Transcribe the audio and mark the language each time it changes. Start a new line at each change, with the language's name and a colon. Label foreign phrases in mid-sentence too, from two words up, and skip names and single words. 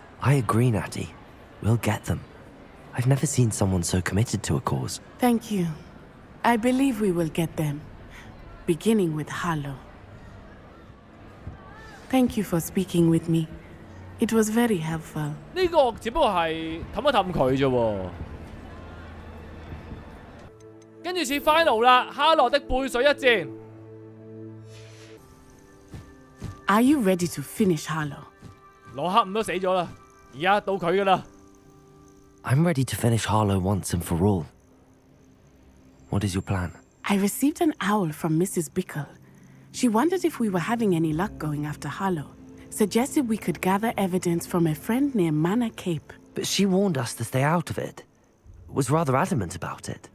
English: I agree, Natty. We'll get them. I've never seen someone so committed to a cause. Thank you. I believe we will get them. Beginning with Harlow. Thank you for speaking with me. It was very helpful.
Cantonese: 呢個只不過係氹一氹佢啫喎。跟住似 final 啦，哈洛的背水一戰。
English: Are you ready to finish Harlow?
Cantonese: 羅克伍都死咗啦，而家到佢噶啦。
English: I'm ready to finish Harlow once and for all. What is your plan? I received an owl from Mrs. Bickle. She wondered if we were having any luck going after Harlow. Suggested we could gather evidence from a friend near Manor Cape. But she warned us to stay out of it. Was rather adamant about it.